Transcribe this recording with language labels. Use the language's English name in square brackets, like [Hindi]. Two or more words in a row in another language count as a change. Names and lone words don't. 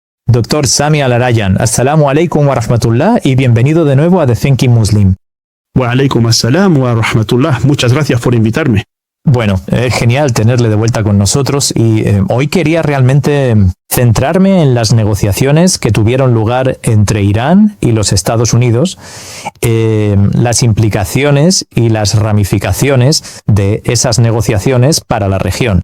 [Spanish] Doctor Sami Al-Arayan, [Arabic] السلام عليكم ورحمة الله [Spanish] y bienvenido de nuevo a The Thinking Muslim. [Arabic] وعليكم السلام ورحمة الله. [Spanish] Muchas gracias por invitarme. Bueno, es genial tenerle de vuelta con nosotros y hoy quería realmente centrarme en las negociaciones que tuvieron lugar entre Irán y los Estados Unidos, las implicaciones y las ramificaciones de esas negociaciones para la región.